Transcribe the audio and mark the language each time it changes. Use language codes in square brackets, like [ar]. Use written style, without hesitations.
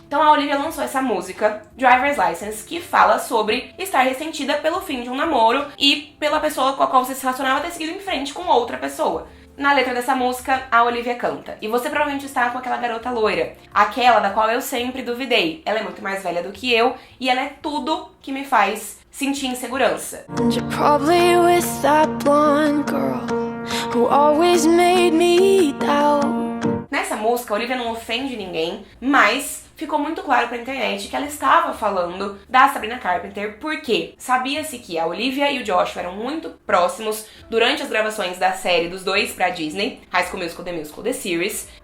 [pt] Então a Olivia lançou essa música, Driver's License, que fala sobre estar ressentida pelo fim de um namoro e pela pessoa com a qual você se relacionava ter seguido em frente com outra pessoa. Na letra dessa música, a Olivia canta: e você provavelmente está com aquela garota loira, aquela da qual eu sempre duvidei. Ela é muito mais velha do que eu e ela é tudo que me faz sentir insegurança. [en] And you're probably with that blonde girl who always made me doubt. [pt] Nessa música, a Olivia não ofende ninguém, mas ficou muito claro pra internet que ela estava falando da Sabrina Carpenter porque sabia-se que a Olivia e o Joshua eram muito próximos durante as gravações da série dos dois pra Disney, High School Musical, The Series.